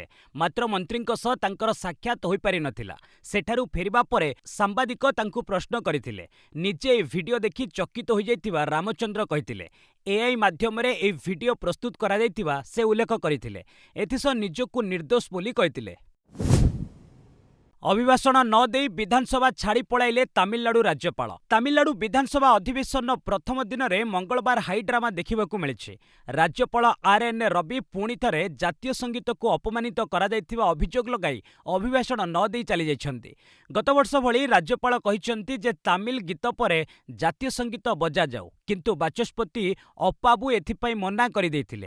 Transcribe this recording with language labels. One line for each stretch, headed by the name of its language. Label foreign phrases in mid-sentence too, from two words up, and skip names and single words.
Odia: ମାତ୍ର ମନ୍ତ୍ରୀଙ୍କ ସହ ତାଙ୍କର ସାକ୍ଷାତ ହୋଇପାରିନଥିଲା। ସେଠାରୁ ଫେରିବା ପରେ ସାମ୍ବାଦିକ ତାଙ୍କୁ ପ୍ରଶ୍ନ କରିଥିଲେ। ନିଜେ ଏହି ଭିଡିଓ ଦେଖି ଚକିତ ହୋଇଯାଇଥିବା ରାମଚନ୍ଦ୍ର କହିଥିଲେ। AI ମାଧ୍ୟମରେ ଏହି ଭିଡିଓ ପ୍ରସ୍ତୁତ କରାଯାଇଥିବା ସେ ଉଲ୍ଲେଖ କରିଥିଲେ। ଏଥିସହ ନିଜକୁ ନିର୍ଦ୍ଦୋଷ ବୋଲି କହିଥିଲେ। ଅଭିଭାଷଣ ନ ଦେଇ ବିଧାନସଭା ଛାଡ଼ି পଳାଇଲେ ତାମିଲନାଡୁ ରାଜ୍ୟପାଳ। ତାମିଲନାଡୁ ବିଧାନସଭା ଅଧିବେଶନ ପ୍ରଥମ ଦିନରେ ମଙ୍ଗଳବାର ହାଇଡ୍ରାମା ଦେଖିବାକୁ ମିଳିଛି। ରାଜ୍ୟପାଳ ଆର୍.ଏନ୍. ରବି ପୁଣି ଥରେ ଜାତୀୟ ସଙ୍ଗୀତକୁ ଅପମାନିତ କରାଯାଇଥିବା ଅଭିଯୋଗ ଲଗାଇ ଅଭିଭାଷଣ ନ ଦେଇ ଚାଲିଯାଇଛନ୍ତି। ଗତବର୍ଷ ଭଳି ରାଜ୍ୟପାଳ କହିଛନ୍ତି ଯେ ତାମିଲ ଗୀତ ପରେ ଜାତୀୟ ସଙ୍ଗୀତ ବଜାଯାଉ, କିନ୍ତୁ ବାଚସ୍ପତି ଅପ୍ପାବୁ ଏଥିପାଇଁ ମନା କରିଦେଇଥିଲେ।